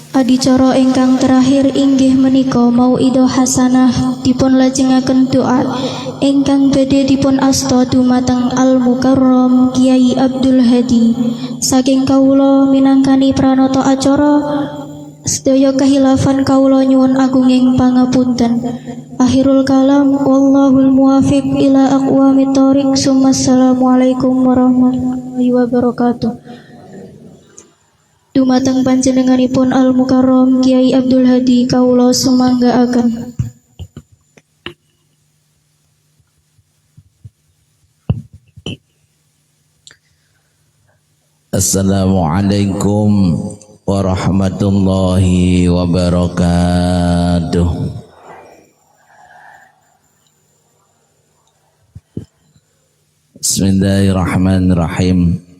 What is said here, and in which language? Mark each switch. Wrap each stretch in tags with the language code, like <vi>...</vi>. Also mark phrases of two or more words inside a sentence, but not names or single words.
<jv>Adicara ingkang terakhir inggih menika</jv> <ar>موعظة حسنة</ar> <jv>dipun lajengaken doa ingkang badhe dipun asta dumateng Al Mukarram Kiai Abdul Hadi saking kawula minangkani pranata acara. Sedaya kahilafan kawula nyuwun agunging pangapunten.</jv> <ar>آخر الكلام والله الموفق إلى أقوم الطريق. السلام عليكم ورحمة الله وبركاته.</ar> <jv>Dumateng panjenenganipun Al Mukarram Kiai Abdul Hadi kawula sumanggaaken.</jv> <ar>السلام عليكم ورحمة الله وبركاته. Bismillahirrahmanirrahim.</ar>